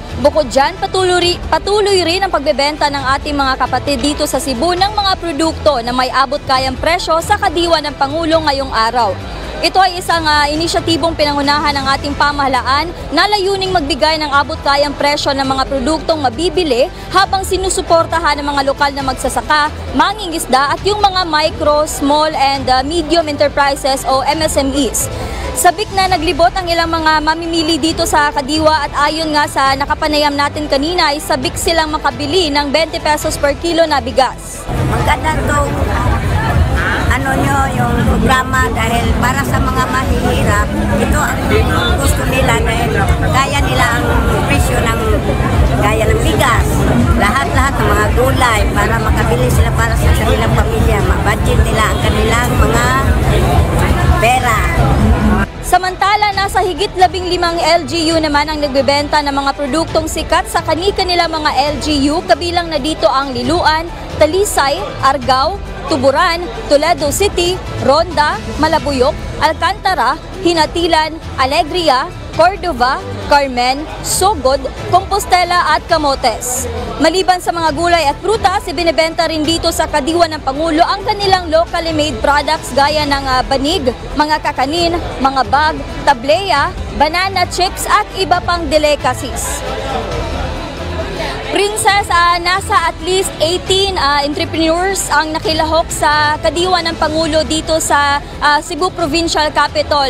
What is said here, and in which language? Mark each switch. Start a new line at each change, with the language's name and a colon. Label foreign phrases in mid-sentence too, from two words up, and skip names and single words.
Filipino: Bukod dyan, patuloy rin ang pagbebenta ng ating mga kapatid dito sa Cebu ng mga produkto na may abot kayang presyo sa kadiwa ng Pangulo ngayong araw. Ito ay isang inisyatibong pinangunahan ng ating pamahalaan na layuning magbigay ng abot kayang presyo ng mga produktong mabibili habang sinusuportahan ng mga lokal na magsasaka, mangingisda at yung mga
English: micro, small and medium enterprises
Filipino: o MSMEs. Sabik na naglibot ang ilang mga mamimili dito sa kadiwa at ayon nga sa nakapanayam natin kanina ay sabik silang makabili ng 20 pesos
English: per kilo
Filipino: na bigas. Maganda itong yung programa dahil para sa mga mahihirap, ito ang gusto nila dahil kaya nila ang presyo ng gaya ng bigas, lahat-lahat ng mga gulay para makabili sila para sa kanilang pamilya, ma-budget nila ang kanilang mga pera. Samantala, nasa higit 15 LGU naman ang nagbebenta ng mga produktong sikat sa kani-kanila mga LGU, kabilang na dito ang Liloan, Talisay, Argao, Tuburan, Toledo City, Ronda, Malabuyok, Alcantara, Hinatilan, Alegria, Cordova, Carmen, Sogod, Compostela at Camotes. Maliban sa mga gulay at prutas, ibinebenta rin dito sa kadiwa ng Pangulo ang kanilang
English: locally made products
Filipino: gaya ng banig, mga kakanin, mga bag, tableya,
English: banana chips
Filipino: at iba pang delicacies. Princess, nasa at least 18 entrepreneurs ang nakilahok sa kadiwa ng Pangulo dito sa Cebu Provincial Capital.